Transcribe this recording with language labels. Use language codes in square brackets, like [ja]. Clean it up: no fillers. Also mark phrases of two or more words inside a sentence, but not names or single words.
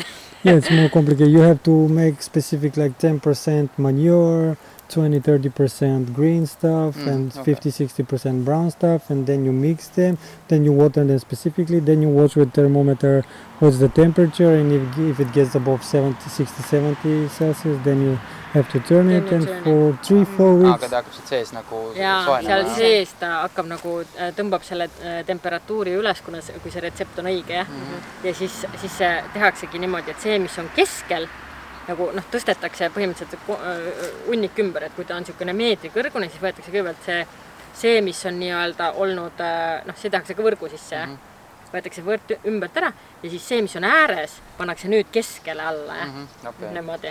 [en] Yeah, it's more complicated. You have to make specific like 10% manure, 20-30% green stuff and 50-60% brown stuff, and then you mix them, then you water them specifically, then you watch with thermometer what's the temperature, and if it gets above 60-70 Celsius, then you have to turn it, and for 3-4 weeks. [et] Aga ta hakkab sees nagu jaa, seal sees ta hakkab nagu, tõmbab selle temperatuuri üles, kui see retsept on õige, ja siis see tehaksegi niimoodi, et see, mis on keskel, nagu tõstetakse põhimõtteliselt unnik ümber, et kui ta on niisugune meetri kõrgune, siis võetakse kõigepealt see, mis on nii-öelda olnud, see tehakse ka võrgu sisse, võetakse võrd ümbert ära, ja siis see, mis on ääres, pannakse nüüd keskele alla, niimoodi.